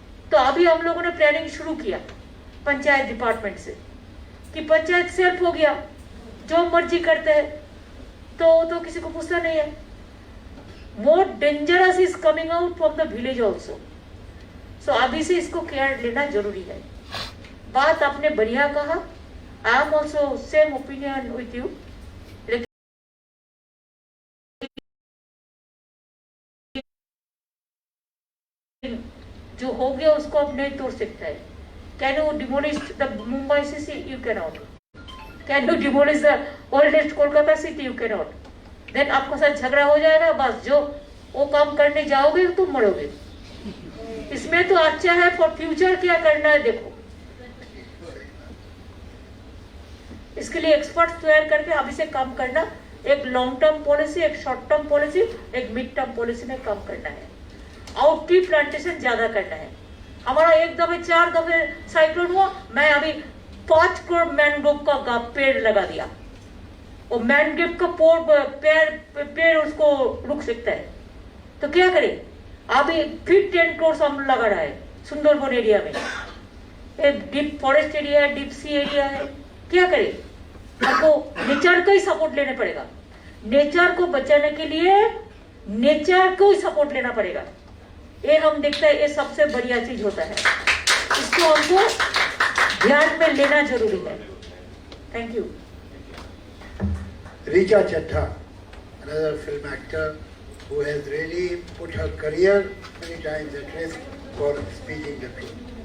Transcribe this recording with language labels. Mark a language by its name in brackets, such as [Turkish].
[Hindi] तो अभी हम लोगों ने प्लानिंग शुरू किया पंचायत डिपार्टमेंट से कि पंचायत सेल्फ हो गया, जो मर्जी करते हैं, तो किसी को पूछता नहीं है. [English] More dangerous is coming out from the village also. [Hindi] So अभी से इसको केयर लेना जरूरी है. बात आपने बढ़िया कहा. [English] I am also same opinion with you. [Hindi] जो हो गया उसको अब नहीं तोड़ सकता है. [English] Can you demolish the Mumbai city? You cannot. Can you demolish the oldest Kolkata city? You cannot. [Hindi] Then आपको साथ झगड़ा हो जाएगा. बस जो वो काम करने जाओगे तुम मरोगे. इसमें तो अच्छा है फॉर फ्यूचर क्या करना है देखो. इसके लिए एक्सपर्ट्स तैयार करके अभी से काम करना. एक लॉन्ग टर्म पॉलिसी, एक शॉर्ट टर्म पॉलिसी, एक मिड टर्म पॉलिसी में काम करना है. आउट ट्री प्लांटेशन ज्यादा करना है. हमारा एक दफे 4 दफे साइक्लोन हुआ, मैं अभी 5 करोड़ मैनग्रोव का पेड़ लगा दिया. वो मैनग्रोव का पेड़ उसको रुक सकता है. तो क्या करें, अभी फिर 10 करोड़ हम लगा रहा है सुंदरबन एरिया में. एक डीप फॉरेस्ट एरिया है, डीप सी एरिया है. क्या करें, आपको नेचर का ही सपोर्ट लेना पड़ेगा. नेचर को बचाने के लिए नेचर को ही सपोर्ट लेना पड़ेगा. ये हम देखते हैं, ये सबसे बढ़िया चीज होता है. इसको हमको ध्यान में लेना जरूरी है. Thank you. [English] Richa Chadha, another film actor who has really put her career many times at risk for speaking the truth.